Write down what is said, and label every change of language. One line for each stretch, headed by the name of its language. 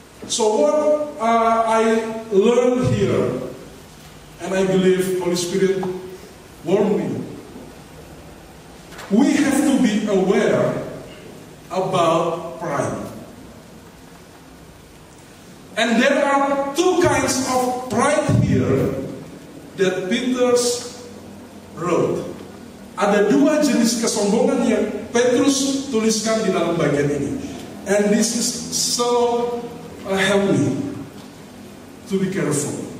English: So what I learned here, and I believe Holy Spirit warned me, we have to be aware about pride. And there are two kinds of pride here that Peter wrote.
Indonesian: Ada dua jenis kesombongan yang Petrus tuliskan di dalam bagian ini.
English: And this is so help me to be careful.